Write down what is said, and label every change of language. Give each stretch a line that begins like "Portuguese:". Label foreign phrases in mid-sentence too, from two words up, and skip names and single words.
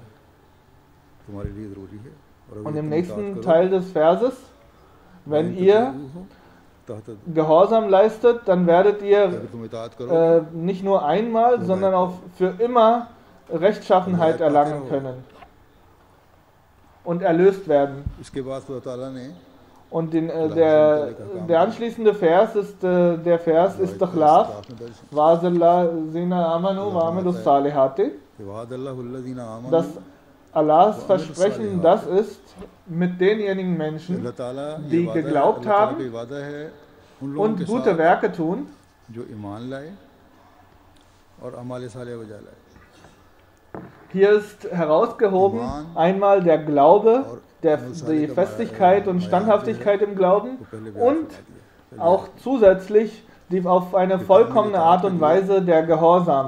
German: Und im nächsten Teil des Verses, wenn ihr Gehorsam leistet, dann werdet ihr nicht nur einmal, sondern auch für immer Rechtschaffenheit erlangen können und erlöst werden. Und der anschließende Vers ist der Vers Istikhlaf,
Arabic: وعد الله الذين آمنوا وعملوا الصالحات,
German: dass Allahs Versprechen das ist mit denjenigen Menschen, die geglaubt haben und gute Werke tun. Hier ist herausgehoben einmal der Glaube, die Festigkeit und Standhaftigkeit im Glauben und auch zusätzlich auf eine vollkommene Art und Weise der Gehorsam.